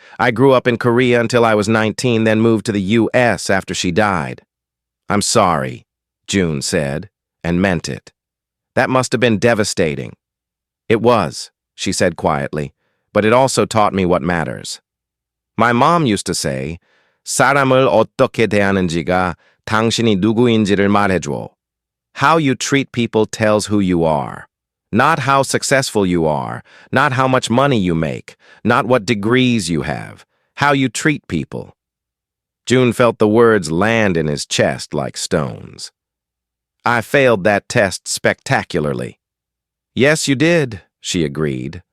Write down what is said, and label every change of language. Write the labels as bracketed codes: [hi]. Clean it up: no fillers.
[en] I grew up in Korea until I was 19, then moved to the U.S. after she died." "I'm sorry," June said, and meant it. "That must have been devastating." "It was," she said quietly, "but it also taught me what matters. My mom used to say, [ko] 사람을 어떻게 대하는지가 당신이 누구인지를 말해줘. [en] How you treat people tells who you are. Not how successful you are, not how much money you make, not what degrees you have, how you treat people." June felt the words land in his chest like stones. "I failed that test spectacularly." "Yes, you did," she agreed,